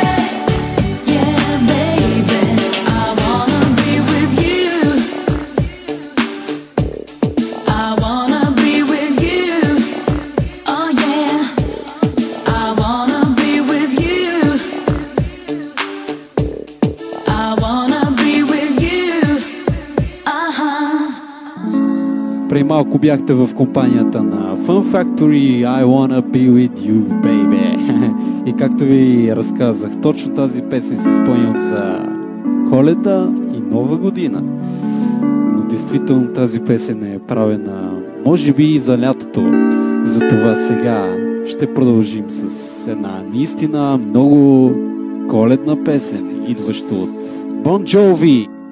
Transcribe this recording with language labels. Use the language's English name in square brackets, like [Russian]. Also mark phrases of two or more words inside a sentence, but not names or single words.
[English] Yeah, baby. I wanna be with you. I wanna be with you. Oh yeah. I wanna be with you. I wanna be with you. [Bulgarian] Преди малко бяхте в компанията на Fun Factory, [English] I wanna be with you, baby. [Bulgarian] И както ви разказах, точно тази песен се спомням за Коледа и Нова година. Но действително тази песен е правена, може би и за лятото. Затова сега ще продължим с една наистина много коледна песен, идваща от Bon Jovi.